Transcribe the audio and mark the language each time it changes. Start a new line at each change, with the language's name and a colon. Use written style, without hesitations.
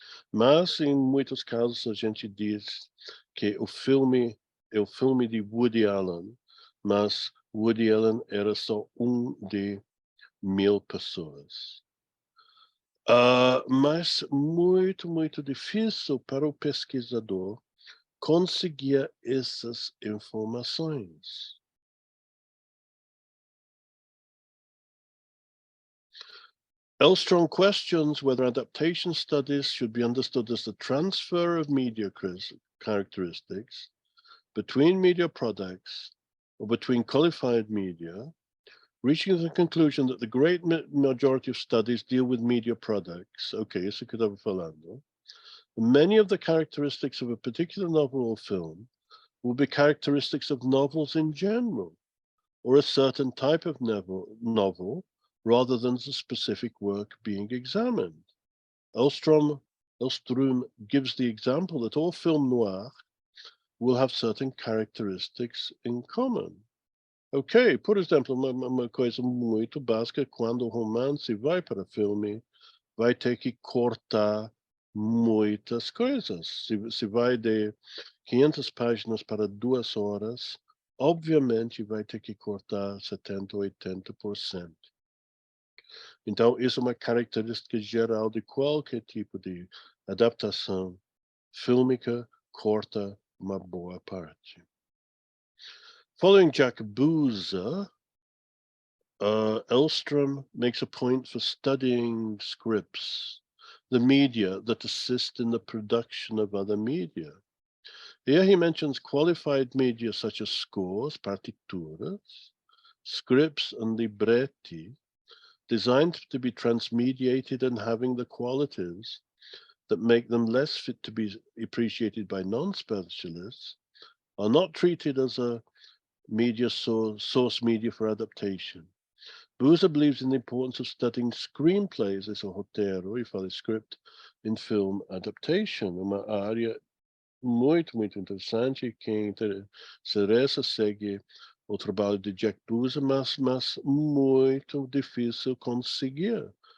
Portuguese: Mas, em muitos casos, a gente diz que o filme é o filme de Woody Allen, mas Woody Allen era só um de 1000 pessoas. Mas muito difícil para o pesquisador conseguir essas informações.
English: Elstrom questions whether adaptation studies should be understood as the transfer of media characteristics between media products or between qualified media, reaching the conclusion that the great majority of studies deal with media products.
Portuguese: Okay, isso que eu estava falando.
English: Many of the characteristics of a particular novel or film will be characteristics of novels in general, or a certain type of novel rather than the specific work being examined. Elstrom gives the example that all film noir will have certain characteristics in common.
Portuguese: Ok, por exemplo, uma coisa muito básica, quando o romance vai para filme, vai ter que cortar muitas coisas. Se vai de 500 páginas para 2 horas, obviamente vai ter que cortar 70, 80%. Então, isso é uma característica geral de qualquer tipo de adaptação fílmica, corta uma boa parte.
English: Following Jack Boozer, Elstrom makes a point for studying scripts, the media that assist in the production of other media. Here he mentions qualified media such as scores, partituras, scripts, and libretti, designed to be transmediated and having the qualities that make them less fit to be appreciated by non-specialists, are not treated as a media source media for adaptation. Boozer believes in the importance of studying screenplays,
Portuguese: esse roteiro, e fala script,
English: in film adaptation,
Portuguese: uma área muito interessante. Quem interessa segue o trabalho de Jack Boozer, mas muito difícil conseguir.